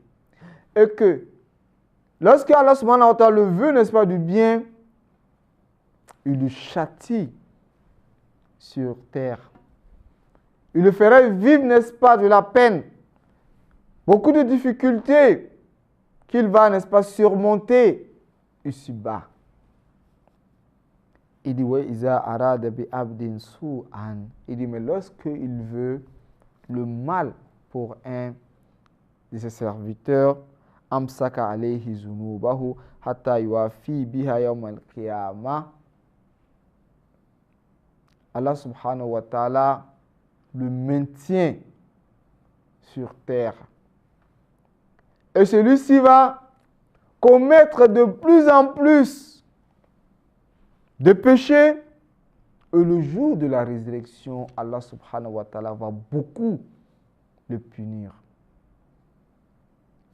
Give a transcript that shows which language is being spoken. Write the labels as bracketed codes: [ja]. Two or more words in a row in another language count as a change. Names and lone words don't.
[fr] Et que, lorsque Allah [ar] سبحانه وتعالى [fr] le veut, n'est-ce pas, du bien, il le châtie sur terre. Il le ferait vivre, n'est-ce pas, de la peine. Beaucoup de difficultés qu'il va, n'est-ce pas, surmonter ici-bas. Il dit, ouais, [ar] إذا أراد بعبد سوءا. [fr] Il dit, mais lorsqu'il veut le mal pour un de ses serviteurs, [ar] أمسك عليه ذنوبه حتى يوافي بها يوم القيامة. [fr] Allah [ar] سبحانه وتعالى [fr] le maintient sur terre. Et celui-ci va commettre de plus en plus de péchés. Et le jour de la résurrection, Allah [ar] سبحانه وتعالى [fr] va beaucoup le punir.